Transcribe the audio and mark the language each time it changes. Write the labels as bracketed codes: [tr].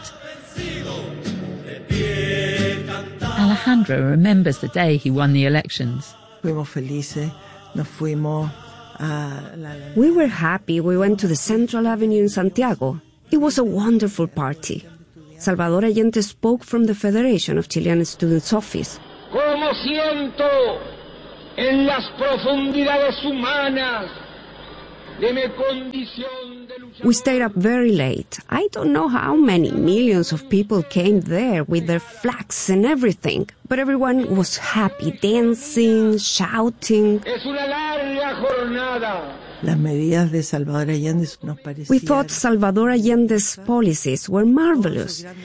[en] Alejandra remembers the day he won the elections. [es] Fuimos felices, nos fuimos. [en] We were happy. We went to the Central Avenue in Santiago. It was a wonderful party. Salvador Allende spoke from the Federation of Chilean Students' office. [es] Como siento en las profundidades humanas de mi condición. [en] We stayed up very late. I don't know how many millions of people came there with their flags and everything, but everyone was happy, dancing, shouting. [es] Es una larga jornada. Las medidas de Salvador Allende nos parecían. [en] We thought Salvador Allende's policies were marvelous.